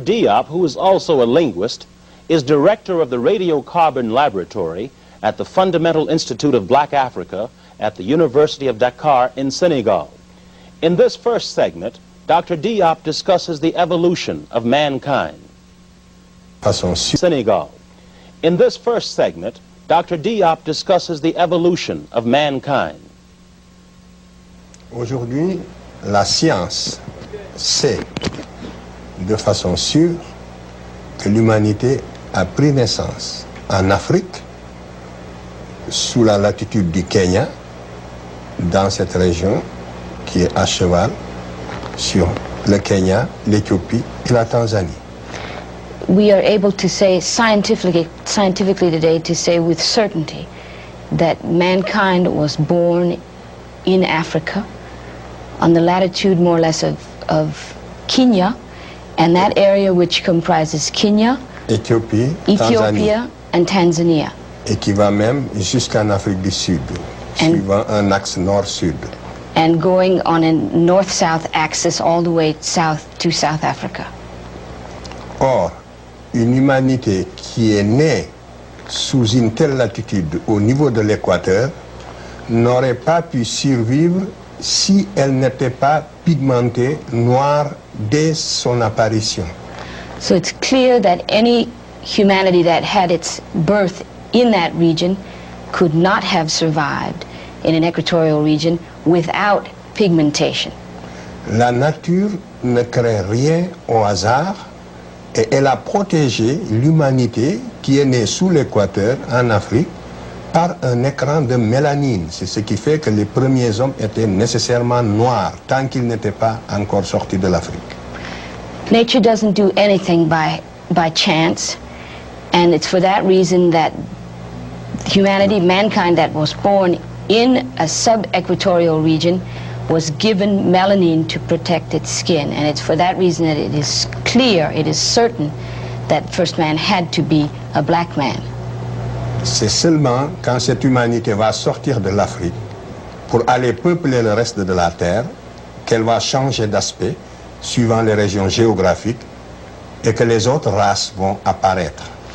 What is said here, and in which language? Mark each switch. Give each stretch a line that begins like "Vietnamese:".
English: Diop, who is also a linguist, is director of the Radiocarbon Laboratory at the Fundamental Institute of Black Africa at the University of Dakar in Senegal. In this first segment, Dr. Diop discusses the evolution of mankind. Senegal. In this first segment, Dr. Diop discusses the evolution of mankind.
French: Aujourd'hui, la science sait de façon sûre que l'humanité a pris naissance en Afrique, sous la latitude du Kenya, dans cette région qui est à cheval sur le Kenya, l'Éthiopie et la Tanzanie.
English: We are able to say scientifically today, to say with certainty that mankind was born in Africa on the latitude more or less of Kenya, and that area which comprises Kenya, Ethiopia and Tanzania.
French: Et qui va même jusqu'en Afrique du Sud, suivant un axe nord-sud.
English: And going on a north-south axis all the way south to South Africa.
French: Or, une humanité qui est née sous une telle latitude au niveau de l'équateur n'aurait pas pu survivre si elle n'était pas pigmentée noire dès son apparition.
English: So it's clear that any humanity that had its birth in that region could not have survived in an equatorial region without pigmentation.
French: La nature ne crée rien au hasard et elle a protégé l'humanité qui est née sous l'équateur en Afrique par un écran de mélanine. C'est ce qui fait que les premiers hommes étaient nécessairement noirs tant qu'ils n'étaient pas encore sortis de l'Afrique.
English: Nature doesn't do anything by chance, and it's for that reason that humanity, mankind that was born in a sub-equatorial region was given melanin to protect its skin, and it's for that reason that it is clear, it is certain that first man had to be a black man.
French: C'est seulement quand cette humanité va sortir de l'Afrique pour aller peupler le reste de la Terre qu'elle va changer d'aspect suivant les régions géographiques et que les autres races vont apparaître.